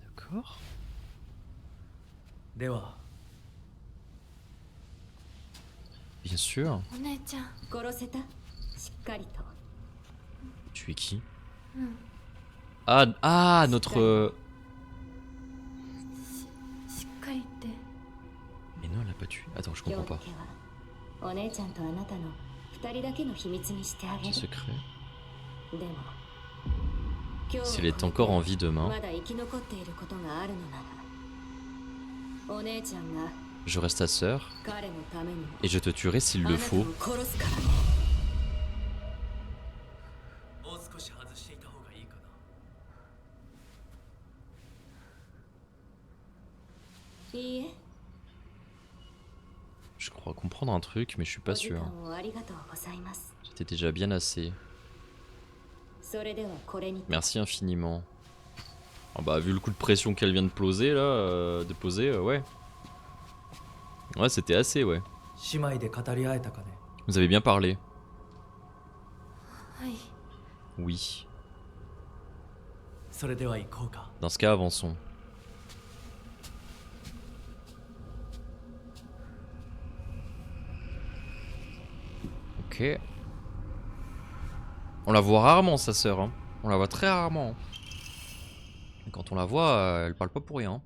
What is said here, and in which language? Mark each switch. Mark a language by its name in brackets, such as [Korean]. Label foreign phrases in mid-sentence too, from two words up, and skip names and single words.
[French] D'accord. [Japanese] では [French] Bien sûr. [Japanese] お姉ちゃん。殺せた。しっかりと。 [French] Tu es qui? [Japanese] うん。 [French] Ah, notre... [Japanese] しっかりって。 [French] Mais non, elle l'a pas tué. Attends, je [Japanese] 今 [French] comprends [Japanese] 日 [French] pas. [Japanese] だけはお姉ちゃんとあなたの二人だけの秘密にしてあげ [French] C'est [Japanese] る。 [French] secret. [Japanese] でも今日 [French] Si elle est encore en vie demain, [Japanese] まだ生き残っていることがあるのなら、お姉ちゃんが [French] je reste ta sœur [Japanese] 彼のためにも [French] et je te tuerai s'il [Japanese] あ [French] le [Japanese] なた [French] faut. [Japanese] を殺すからね。もう少し外していた方がいいかな。いいえ。 [French] Je crois comprendre un truc, mais je suis pas [Japanese] お時 [French] sûr. [Japanese] 間をありがとうございます。 [French] J'étais déjà bien assez. [Japanese] それではこれに。 [French] Merci infiniment. Ah bah vu le coup de pression qu'elle vient de poser là, ouais. Ouais, c'était assez, ouais. [Japanese] 姉妹で語り合えたかね。 [French] Vous avez bien parlé. [Japanese] はい。 [French] Oui. [Japanese] それでは行こうか。 [French] Dans ce cas, avançons. Ok. On la voit rarement, sa sœur. Hein. On la voit très rarement. Et quand on la voit, elle parle pas pour rien.